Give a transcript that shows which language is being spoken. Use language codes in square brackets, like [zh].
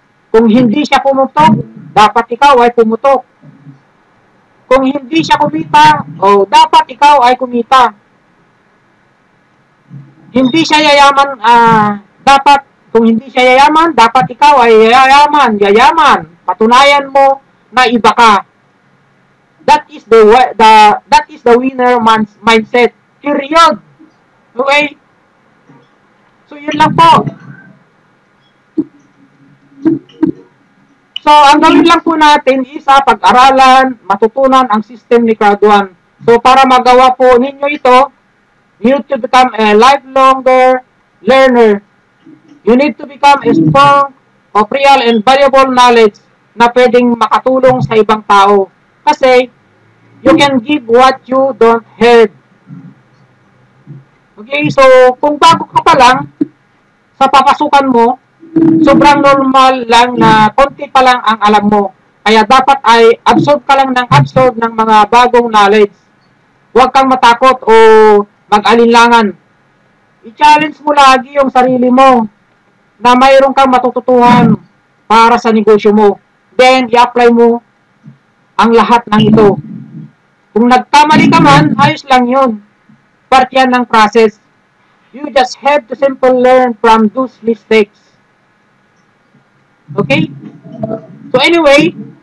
[tl] Kung hindi siya pumutok, dapat ikaw ay pumutok. Kung hindi siya kumita, dapat ikaw ay kumita. Hindi siya yayaman, kung hindi siya yayaman, dapat ikaw ay yayaman. Patunayan mo na iba ka. [en] That is the winner mindset. [tl] Period. Okay? So, yun lang po. So, ang gawin lang po natin is pag-aralan, matutunan ang system ni Graduan. [en] So, [tl] para magawa po ninyo ito, [en] you need to become a lifelong learner. You need to become a strong of real and valuable knowledge [tl] na pwedeng makatulong sa ibang tao. [en] Kasi, you can give what you don't have. [tl] Okay, so, kung bago ka pa lang, sa papasukan mo, sobrang normal lang na konti pa lang ang alam mo. Kaya dapat ay absorb ka lang ng absorb ng mga bagong knowledge. Huwag kang matakot o mag-alinlangan. I-challenge mo lagi yung sarili mo na mayroon kang matututuhan para sa negosyo mo. Then, i-apply mo ang lahat ng ito. Kung nagkamali ka man, ayos lang yun. Part yan ng process. [en] You just have to simply learn from those mistakes. Okay? So anyway,